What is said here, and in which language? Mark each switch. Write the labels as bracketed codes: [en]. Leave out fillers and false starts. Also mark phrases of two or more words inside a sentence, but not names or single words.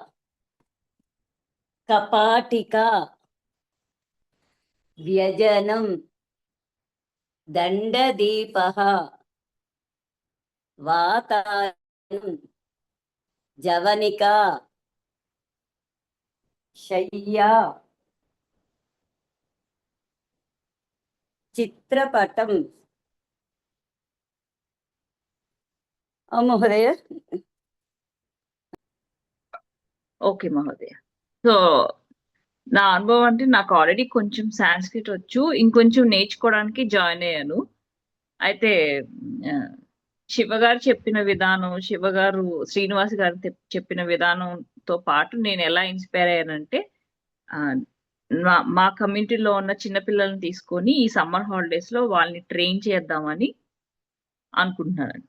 [sa] कपाटिका व्यजनं दण्डदीपः वातायनं जवनिका शय्या चित्रपटं। महोदय [te] ఓకే మహోదయ. సో నా అనుభవం అంటే నాకు ఆల్రెడీ కొంచెం సాంస్క్రిట్ వచ్చు, ఇంకొంచెం నేర్చుకోవడానికి జాయిన్ అయ్యాను. అయితే శివగారు చెప్పిన విధానం, శివగారు శ్రీనివాస్ గారు చెప్పిన విధానంతో పాటు నేను ఎలా ఇన్స్పైర్ అయ్యానంటే, మా కమ్యూనిటీలో ఉన్న చిన్నపిల్లల్ని తీసుకొని ఈ [en] summer holidays [te] లో వాళ్ళని ట్రైన్ చేద్దామని అనుకుంటున్నాను.